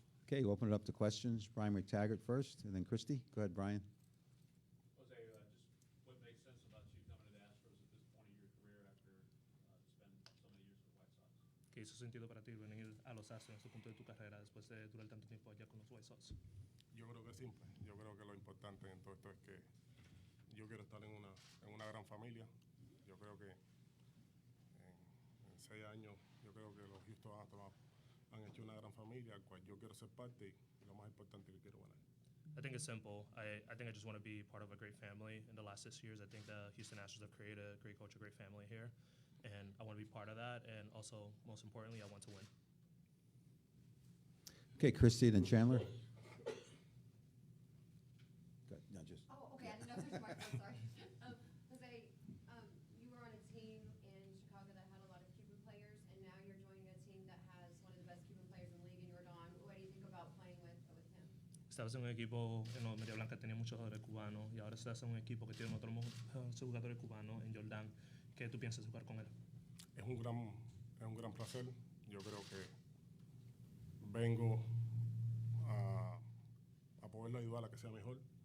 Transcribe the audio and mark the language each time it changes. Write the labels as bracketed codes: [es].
[en] Okay, we'll open it up to questions. Brian McTaggart first, and then Christy. Go ahead, Brian. Jose, just what makes sense about you coming to the Astros at this point of your career after spending so many years with the White Sox? [es] ¿Qué hizo sentido para ti venir a los Astros en este punto de tu carrera después de durar tanto tiempo allá con los White Sox? Yo creo que es simple. Yo creo que lo importante en todo esto es que yo quiero estar en una gran familia. Yo creo que en 6 años, yo creo que los Houston Astros han hecho una gran familia, al cual yo quiero ser parte y lo más importante que quiero ganar. [en] I think it's simple. I think I just want to be part of a great family. In the last 6 years, I think the Houston Astros have created a great culture, great family here, and I want to be part of that. And also, most importantly, I want to win. Okay, Christy, then Chandler. Go ahead. No, just. Oh, okay, I didn't know if there's a microphone, sorry. Jose, you were on a team in Chicago that had a lot of Cuban players, and now you're joining a team that has one of the best Cuban players in the league, and you're gone. What do you think about playing with him? [es] Estabas en un equipo en los Media Blanca tenía muchos jugadores cubanos y ahora estás en un equipo que tiene otros jugadores cubanos en Jordan. ¿Qué tú piensas jugar con él? Es un gran placer. Yo creo que vengo a poderle ayudar a que sea mejor.